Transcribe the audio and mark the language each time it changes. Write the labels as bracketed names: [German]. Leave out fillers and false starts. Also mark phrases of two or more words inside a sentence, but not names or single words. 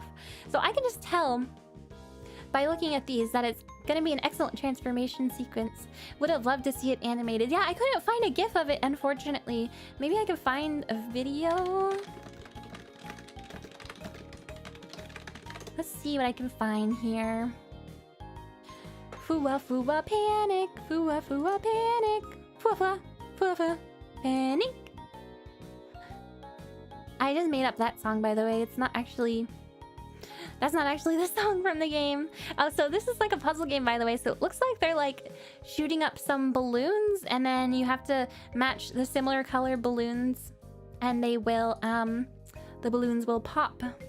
[English] So I can just tell by looking at these that it's gonna be an excellent transformation sequence. Would have loved to see it animated. Yeah, I couldn't find a gif of it, unfortunately. Maybe I could find a video. Let's see what I can find here. Fua fua panic, fua fua panic, fua fua fua fua panic. I just made up that song, by the way. It's not actually... That's not actually the song from the game. Oh, so this is like a puzzle game, by the way. So it looks like they're like shooting up some balloons, and then you have to match the similar color balloons, and they will, the balloons will pop.